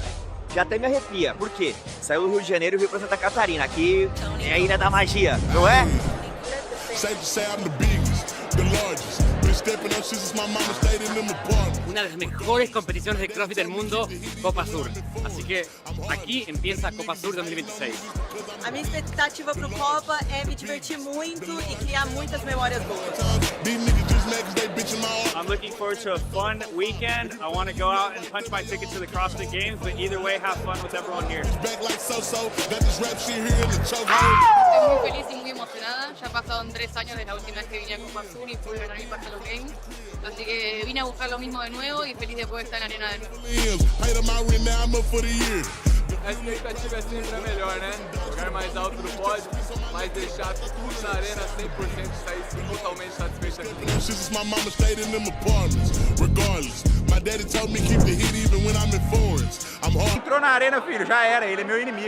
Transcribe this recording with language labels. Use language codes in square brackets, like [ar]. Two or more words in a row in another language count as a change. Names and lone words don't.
[pt] Já até me arrepia. Por quê? Saiu do Rio de Janeiro e veio pra Santa Catarina. Aqui é a ilha da magia, não é? [es] Una de las mejores competiciones de CrossFit del mundo, Copa Sur. Así que aquí empieza Copa Sur 2026. [pt] A minha expectativa para o Copa é me divertir muito e criar muitas memórias boas. [en] I'm looking forward to a fun weekend. I want to go out and punch my ticket to the CrossFit Games, but either way, have fun with everyone here. [es] Estoy muy feliz y muy emocionada. Ya pasaron 3 años desde la última vez que vine a Copa Sur y pude ganar parte de los Games. Así que vine a buscar lo mismo de nuevo y feliz de poder estar en la arena de nuevo. [pt] A expectativa é sempre a melhor, né? Jogar mais alto no pódio, mas deixar tudo na arena 100% e sair totalmente satisfeito aqui. Entrou na arena, filho, já era, ele é meu inimigo.